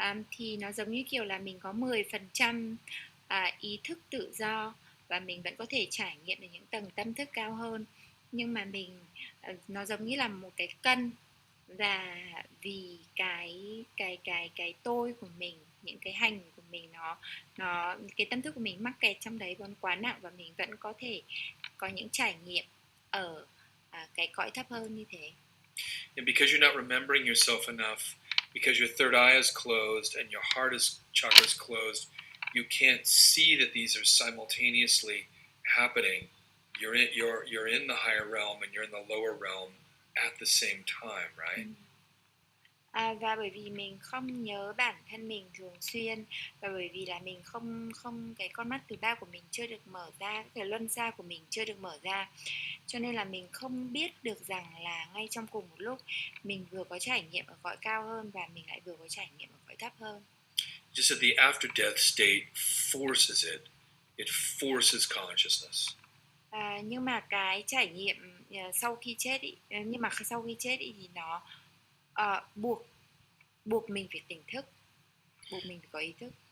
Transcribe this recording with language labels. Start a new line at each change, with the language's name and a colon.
Vietnamese: Thì nó giống như kiểu là mình có 10% ý thức tự do và mình vẫn có thể trải nghiệm được những tầng tâm thức cao hơn, nhưng mà nó giống như là một cái cân, và vì cái tôi của mình, những cái hành của mình, nó cái tâm thức của mình mắc kẹt trong đấy vẫn quá nặng, và mình vẫn có thể có những trải nghiệm ở cái cõi thấp hơn như thế.
English: And because you're not remembering yourself enough, because your third eye is closed and your heart chakra is closed, you can't see that these are simultaneously happening. You're in the higher realm and you're in the lower realm at the same time, right?
Vietnamese: Và bởi vì mình không nhớ bản thân mình thường xuyên, và bởi vì là mình không cái con mắt thứ ba của mình chưa được mở ra, cái luân xa của mình chưa được mở ra, cho nên là mình không biết được rằng là ngay trong cùng một lúc mình vừa có trải nghiệm ở cõi cao hơn và mình lại vừa có trải nghiệm ở cõi thấp hơn.
English: Just that the after death state forces it forces consciousness.
Vietnamese: Nhưng mà cái trải nghiệm sau khi chết thì nó buộc mình phải tỉnh thức, buộc mình phải có ý thức.